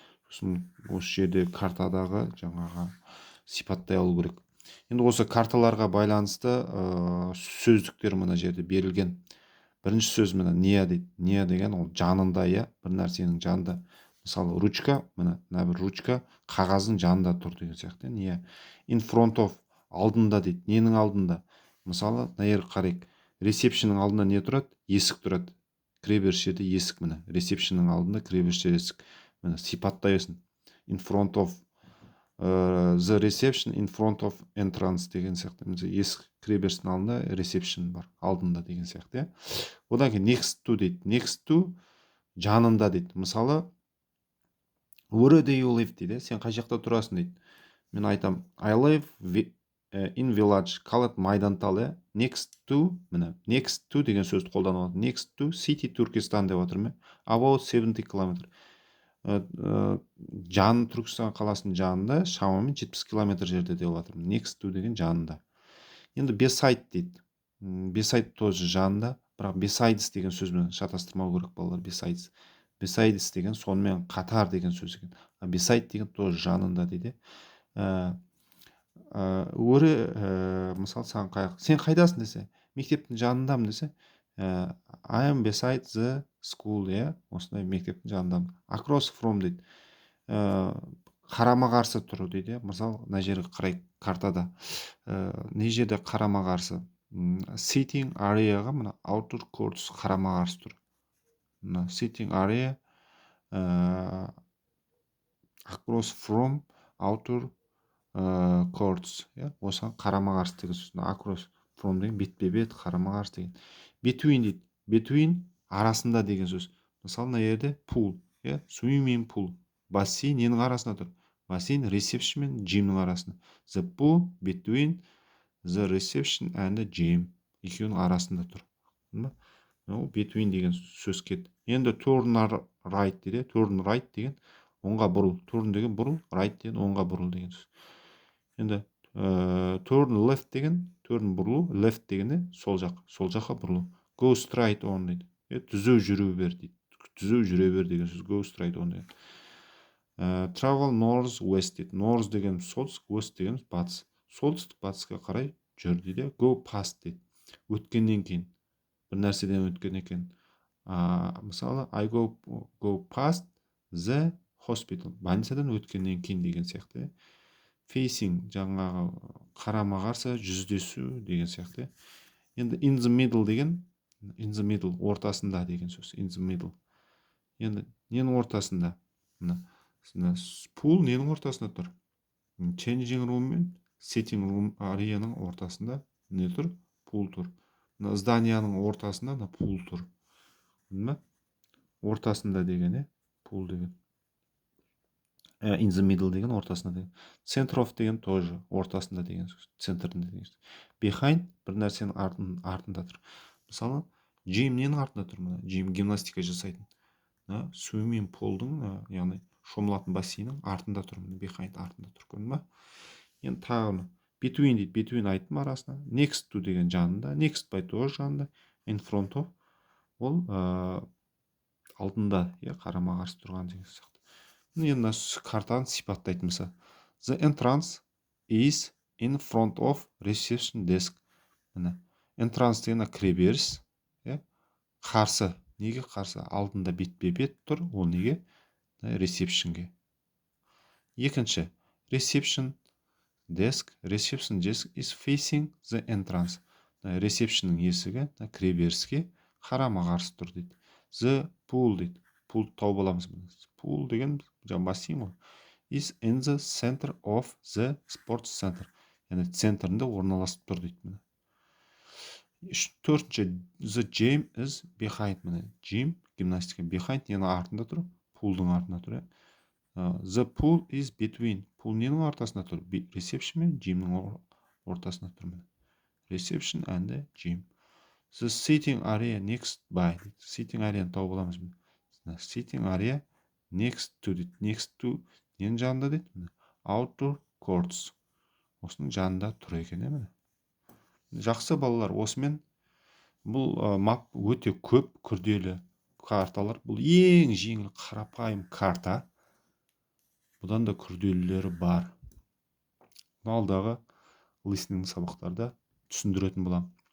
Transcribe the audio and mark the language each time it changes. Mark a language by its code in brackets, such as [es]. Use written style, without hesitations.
[kk] Сосын осы жерде картадағы жаңағы сипаттай алу керек. Енді осы карталарға байланысты сөздіктер мына жерде берілген. Бірінші сөз мына не дейді. Не деген ол жанында, бір нәрсенің жанында. Мысалы, ручка, мына бір ручка қағаздың жанында тұр деген сияқты. Не? [en] In front of, [kk] алдында дейді. Ненің алдында? Мысалы, мына жерге қарайық. Ресепшннің алдында не тұрады? Есік тұрады. Кіреберіс жерде есік, міне. Ресепшннің алдында кіреберіс жерде есік. Міне сипаттайсың. [en] In front of the reception, in front of entrance [kk] деген сияқты. Есік кіреберістің алдында reception бар, алдында деген сияқты. Одан кейін [en] next to [kk] дейді. Next to жанында дейді. [en] Мысалы, where do you live [kk] дейді. Сен қай жақта тұрасың дейді. Мен айтам, [en] I live in village, [kk] қалады майдантал. Next to, міне, next to деген сөзді қолданып. [en] Next to city [kk] Түркістан деп отыр ме? About 70 километр. Жан Түркістан қаласының жанында шамамен 70 километр жерде деп отыр. Next to деген жанында. Енді beside дейді. Beside тоже жанында, бірақ besides деген сөзбен шатастырмау керек балалар. Besides деген сонымен қатар деген сөз екен. Beside деген тоже жанында дейді. Мысалы, сен қайдасың десе, мектептің жанындамын десе, [en] I am beside the school, [kk] осындай мектептің жанындамын. [en] Across from дейді. [kk] Қарама қарсы тұру дейді. Мысалы, мына жерге қарай картада. Не жерде қарама қарсы? Sitting areaға мына outer courts қарама қарсы тұр. [en] Мына sitting area across from outer courts. [kk] Осыған қарама қарсы деген сөз. Across from деген бетпе-бет, қарама қарсы деген. Between дейді. Between арасында деген сөз. Мысалы, мына жерде pool, swimming pool. Бассейн ненің арасында тұр? Бассейн reception мен gymның арасында. [en] The pool between the reception and the gym. [kk] Екеуінің арасында тұр. Between деген сөз кетті. Енді turn right дейді. [en] Turn right [kk] деген оңға бұрыл. Turn деген бұрыл, right деген оңға бұрыл деген сөз. Енді [en] turn left [kk] деген, turn бұрылу, left дегенде сол жақ, сол жаққа бұрылу. [en] Go straight on дейді. [kk] Түзу жүре бер дейді. Түзу жүре бер деген сөз. [en] Go straight on деген. Travel north west [kk] дейді. North деген солтүстік, west деген батыс. Солтүстік батысқа қарай жүр дейді. [en] Go past дейді. [kk] Өткеннен кейін. Бір нәрседен өткен екен. [en] Мысалы, I go past the hospital. [kk] Больницадан өткеннен кейін деген сияқты. [en] Facing [kk] жаңағы қарама қарсы, жүздесу деген сияқты. [en] Енді in the middle деген, in the middle [kk] ортасында деген сөз. [en] In the middle. [kk] Енді ненің ортасында? Pool ненің ортасында тұр? Changing room мен sitting room ареяның ортасында не тұр? Pool тұр. Зданияның ортасында pool тұр. Ортасында деген, pool деген. [en] In the middle [kk] деген ортасында деген. [en] Center of [kk] деген тоже ортасында деген сөз. Центрінде деген сөз. Behind бір нәрсенің артында тұр. Мысалы, gym ненің артында тұр? Gym гимнастика жасайтын. Swimming pool'дың, яғни шомылатын бассейннің артында тұр. Behind артында тұр. Көрдің ба? Енді тағы between дейді. Between айттым арасында. [en] Next to [kk] деген жанында. [en] Next by [kk] тоже жанында. [en] In front of [kk] ол алдында, қарама қарсы тұрған деген сияқты. Енді картаны сипаттайтын болса. [en] The entrance is in front of reception desk. [kk] Entrance деген кіреберіс, қарсы. Неге қарсы? Алдында бетпе-бет тұр. Ол неге? Receptionге. [en] Екінші, reception desk. Reception desk is facing the entrance. [kk] Receptionның есігі кіреберіске қарама қарсы тұр дейді. [en] The pool дейді. [kk] Pool тауып аламыз. Pool деген бассейн ғой. [en] Is in the center of the sports center. [kk] Яғни центрінде орналасып тұр дейді. Төртінші, [en] the gym is behind. [kk] Міне gym, гимнастика, behind ненің артында тұр? Poolдың артында тұр. [en] The pool is between. [kk] Pool ненің ортасында тұр? Reception мен gymның ортасында тұр. [en] Reception and the gym. The sitting area next by. [kk] Sitting area тауып аламыз. [en] Sitting area next to дейді. [kk] Next to ненің жанында дейді? [en] Outdoor courts. [kk] Осының жанында тұр екен. Міне. Жақсы балалар, осымен бұл мап өте көп күрделі карталар. Бұл ең жеңіл қарапайым карта. Бұдан да күрделілері бар. Алдағы listening сабақтарда түсіндіретін боламын.